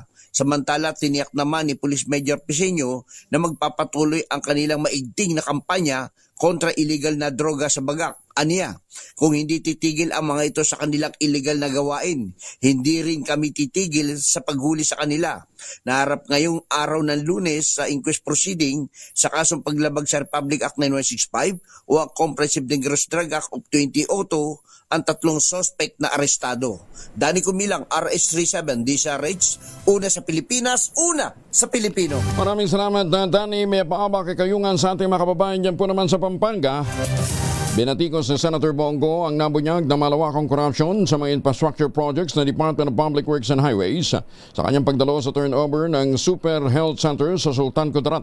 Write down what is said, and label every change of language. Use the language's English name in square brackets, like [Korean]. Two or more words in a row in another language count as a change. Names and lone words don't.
[Filipino] Samantala, tiniyak naman ni Police Major Pisinio na magpapatuloy ang kanilang maigting na kampanya kontra illegal na droga sa Bagak. Aniya, kung hindi titigil ang mga ito sa kanilang illegal na gawain, hindi rin kami titigil sa paghuli sa kanila. Naharap ngayong araw ng Lunes sa [English] inquest proceeding [Filipino] sa kasong paglabag sa Republic Act 9165 o ang [English] Comprehensive Dangerous Drug Act of 2002 [Filipino] ang 3 suspect na arestado. Dani Kumilang, RS37, DCRH, una sa Pilipinas, una sa Pilipino. Maraming salamat, Dani. May paaba kay kayungan sa ating mga kababayan dyan po naman sa Pampanga. Binatikos ni Senator Bongo ang nabunyag na malawakang korupsyon sa mga [English] infrastructure projects [Filipino] ng Department of Public Works and Highways sa kanyang pagdalo sa turnover ng Super Health Center sa Sultan Kudarat.